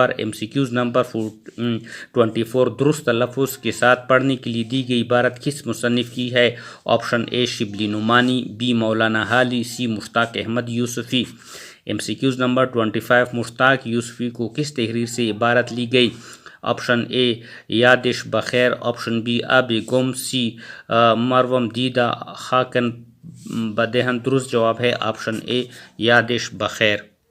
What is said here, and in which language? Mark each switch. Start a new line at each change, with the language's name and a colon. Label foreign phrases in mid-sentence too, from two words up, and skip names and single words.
Urdu: MCQs نمبر 24، درست تلفظ کے ساتھ پڑھنے کے لیے دی گئی عبارت کس مصنف کی ہے؟
English: option A
Urdu: شبلی نعمانی، بی مولانا حالی، سی مشتاق احمد یوسفی۔ MCQs نمبر 25، مشتاق یوسفی کو کس تحریر سے عبارت لی گئی؟
English: option A
Urdu: یادش بخیر،
English: option B
Urdu: آب گم، سی مروم دیدہ خاکن بدہن۔ درست جواب ہے
English: option A
Urdu: یادش بخیر۔